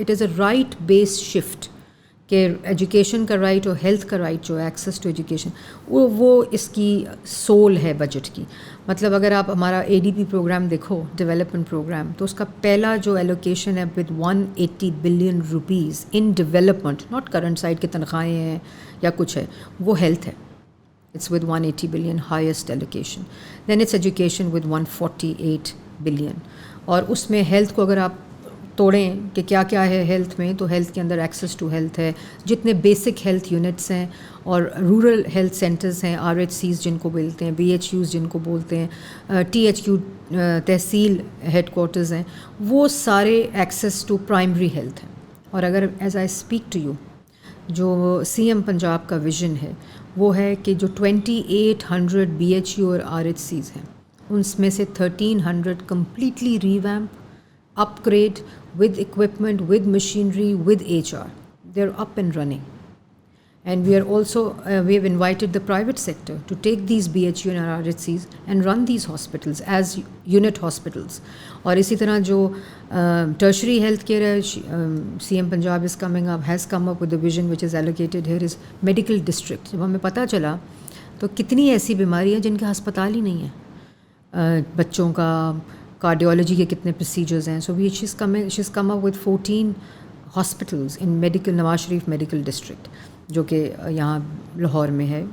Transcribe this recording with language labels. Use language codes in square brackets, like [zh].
[en] It is a right based shift [hi] कि education का right और हेल्थ का राइट जो है, [en] access to education, [hi] वो इसकी सोल है बजट की. मतलब अगर आप हमारा ADP प्रोग्राम देखो, डेवलपमेंट प्रोग्राम, तो उसका पहला जो एलोकेशन है [en] with 180 billion rupees in development, not current side [hi] की तनख्वाहें हैं या कुछ है, वो हेल्थ है. [en] It's with 180 billion highest allocation. Then it's education with 148 billion. [hi] और उसमें हेल्थ को अगर आप तोड़ें कि क्या क्या है हेल्थ में, तो हेल्थ के अंदर [en] access to health [hi] है, जितने बेसिक हेल्थ यूनिट्स हैं और रूरल हेल्थ सेंटर्स हैं, RHCs जिनको बोलते हैं, BHUs जिनको बोलते हैं, THQ तहसील हेडकोार्टर्स हैं, वो सारे [en] access to primary health [hi] हैं. और अगर [en] as I speak to you, [hi] जो CM पंजाब का विज़न है वो है कि जो 2800 BHU और RHCs हैं, उनमें से 1300 [en] Completely revamp, upgrade with equipment, with machinery, with HR. They're up and running. And we are also, we have invited the private sector to take these BHU and RHCs and run these hospitals as unit hospitals. [hi] और इसी तरह जो [en] tertiary health care है, CM Punjab is coming up, has come up with the vision which is allocated here is medical district. [hi] जब हमें पता चला तो कितनी ऐसी बीमारियाँ जिनके अस्पताल ही नहीं है, बच्चों का कार्डियोलॉजी के कितने प्रोसीजर्स हैं. सो [en] she's come up with 14 hospitals in medical, [hi] Nawaz Sharif medical district, जो कि यहाँ लाहौर में है.